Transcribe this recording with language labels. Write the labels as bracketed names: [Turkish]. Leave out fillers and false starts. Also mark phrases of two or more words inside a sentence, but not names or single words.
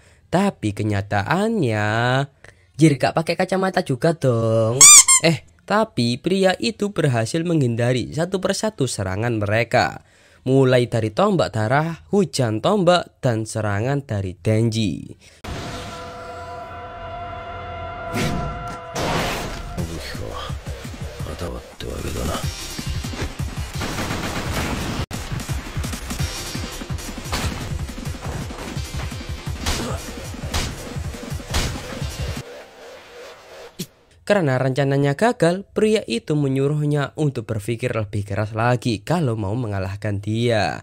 [Indonesian] Tapi kenyataannya, Jir gak pakai kacamata juga dong. Tapi pria itu berhasil menghindari satu persatu serangan mereka. Mulai dari tombak darah, hujan tombak, dan serangan dari Denji. [Japanese] 旗はってわけだな。 [Indonesian] Karena rencananya gagal, pria itu menyuruhnya untuk berpikir lebih keras lagi kalau mau mengalahkan dia.